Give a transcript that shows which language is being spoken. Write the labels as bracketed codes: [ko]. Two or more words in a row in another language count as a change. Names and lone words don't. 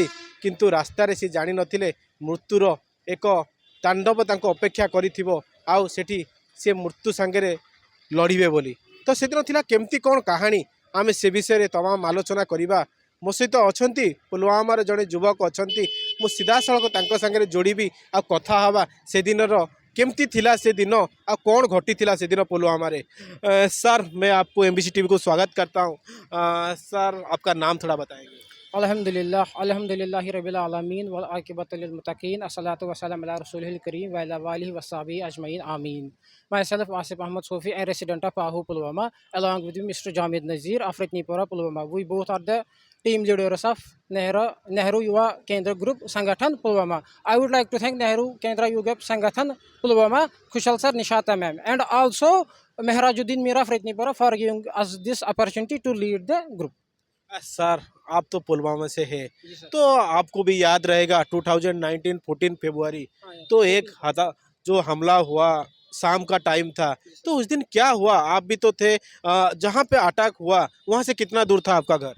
[or] କିନ୍ତୁ ରାସ୍ତାରେ ସେ ଜାଣିନଥିଲେ ମୃତ୍ୟୁର ଏକ ତାଣ୍ଡବ ତାଙ୍କୁ ଅପେକ୍ଷା କରିଥିବ, ଆଉ ସେଠି ସେ ମୃତ୍ୟୁ ସାଙ୍ଗରେ ଲଢ଼ିବେ ବୋଲି। ତ ସେଦିନ ଥିଲା କେମିତି କ'ଣ କାହାଣୀ, ଆମେ ସେ ବିଷୟରେ ତମାମ ଆଲୋଚନା କରିବା। ମୋ ସହିତ ଅଛନ୍ତି ପୁଲୱାମାର ଜଣେ ଯୁବକ ଅଛନ୍ତି, ମୁଁ ସିଧାସଳଖ ତାଙ୍କ ସାଙ୍ଗରେ ଯୋଡ଼ିବି ଆଉ କଥା ହେବା ସେଦିନର କେମିତି ଥିଲା ସେ ଦିନ, ଆଉ କ'ଣ ଘଟିଥିଲା ସେଦିନ पुलवामा। [hi] सर, मैं आपको एमबीसी टीवी को स्वागत करता हूँ। सर, आपका नाम थोड़ा बताएंगे? [ar] الحمد لله رب العالمين والعاقبة للمتقين والصلاة والسلام على رسوله الكريم وعلى آله وصحبه أجمعين آمين. [en] Myself Asif Ahmad Sofi, a resident of Pahu, Pulwama, along with Mr. Jamid Nazir of Ratnipura, Pulwama. We both are the team leaders of Nehru Yuva Kendra Group Sangathan, Pulwama. I would like to thank Nehru Kendra Yuva Sangathan, Pulwama, Kushal Sir, Nishata ma'am, and also Mehrajuddin Mira of Ratnipura for giving us this opportunity to lead the group. [hi] सर, आप तो पुलवामा से है, तो आपको भी याद रहेगा 2019 14 फरवरी तो एक जो हमला हुआ, शाम का टाइम था, तो उस दिन क्या हुआ? आप भी तो थे जहाँ पे अटैक हुआ, वहाँ से कितना दूर था आपका घर?